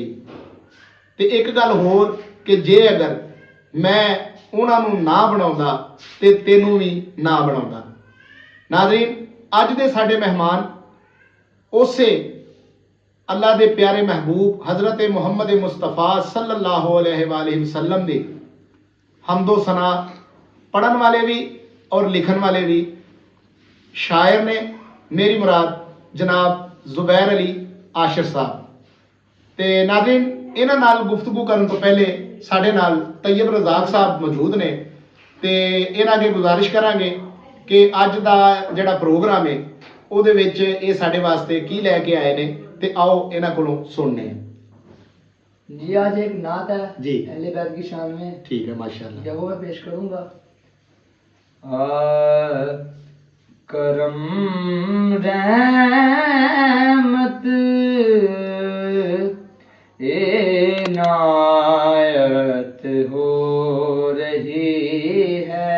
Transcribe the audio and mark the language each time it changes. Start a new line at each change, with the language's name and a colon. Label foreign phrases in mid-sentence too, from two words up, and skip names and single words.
Punjabi: تے اک گل ہور کہ جے اگر میں اوہناں نوں نہ بناؤندا تے تینوں بھی نہ بناؤندا. ناظرین، اج دے ساڈے مہمان اسے اللہ دے پیارے محبوب حضرت محمد مصطفیٰ
Arabic: صلى الله عليه وسلم
Punjabi: دے حمد و ثنا پڑھن والے بھی اور لکھن والے بھی شاعر نے. میری مراد جناب زبیر علی عاشر صاحب. تے ناظرین، اینہاں نال گفتگو کرن توں پہلے ساڈے نال طیب رزاق صاحب موجود نے تے اینہاں اگے گزارش کراں گے کہ اج دا جیہڑا پروگرام ہے اوہدے وچ یہ ساڈے واسطے کی لے کے آئے نے، تے آؤ اینہاں کولوں سننے ہیں.
Urdu: جی، آج ایک نعت ہے جی اہل بیت کی شان میں. ٹھیک ہے، ماشاءاللہ. کیا وہ میں پیش کروں گا۔ کرم رحمت عنایت ہو رہی ہے,